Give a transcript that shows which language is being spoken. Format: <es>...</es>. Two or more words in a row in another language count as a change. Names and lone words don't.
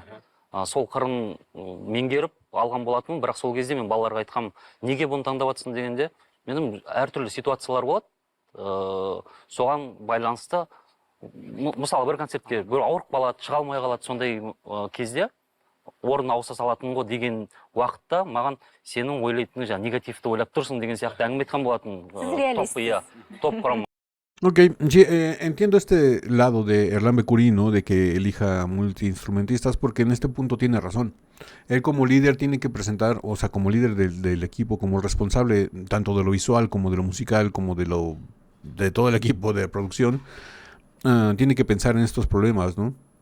<kk>Сол қырын меңгеріп алған болатынмын, бірақ сол кезде мен балаларға айтқам, неге бұны таңдап жатсың дегенде, менің әртүрлі ситуациялар болады. Соған байланысты мысалы бір концертке бір ауырып қалады, шыға алмай қалады, сондай кезде орнына ауыса салатын ғой деген уақытта маған сенің ойлайтының жаңа негативті ойлап тұрсың деген сияқты әңгіме айтқан болатын. Топ құрам.</kk> <es>Ok, sí, entiendo este lado de Erlan Bekurin, ¿no? De que elija multiinstrumentistas, porque en este punto tiene razón. Él como líder tiene que presentar, o sea, como líder del equipo, como responsable tanto de lo visual como de lo musical, como de todo el equipo de producción, tiene que pensar en estos problemas, ¿no?</es>